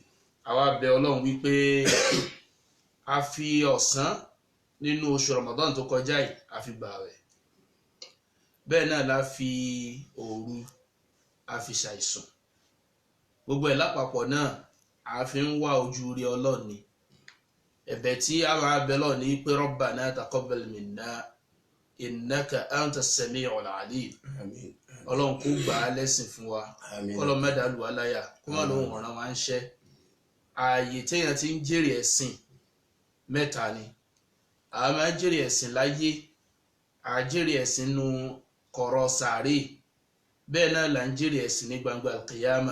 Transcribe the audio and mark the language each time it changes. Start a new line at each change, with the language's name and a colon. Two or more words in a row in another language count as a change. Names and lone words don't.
Yoruba: Àwa bẹ̀ Ọlọ́run wípé a fi ọ̀sán nínú oṣù Ramadan tó kọjá yìí a fi gbààwẹ̀. Bẹ́ẹ̀ náà la fi òru a fi ṣàìsùn. Gbogbo ẹ̀ lápapọ̀ náà a fi ń wá ojú rí Ọlọ́run ni. Ẹ̀bẹ̀ tí a máa bẹ̀ Ọlọ́run ní pé
Arabic: ربنا تقبل منا إنك أنت السميع العليم.
Yoruba: Àmín. Ọlọ́run kó gbà á lẹ́sìn fún wa. Àmín. Kọ́lọ́run má dàlú wa láyà kó má lóhùn ọ̀ràn wa ń ṣẹ́. Ààyè téèyàn ti ń jèrè ẹ̀sìn mẹ́ta ni. A máa ń jèrè ẹ̀sìn láyé, a jèrè ẹ̀sìn nínú kọ̀rọ̀ sàárè, bẹ́ẹ̀ náà là ń jèrè ẹ̀sìn ní gbangba al-qiyama.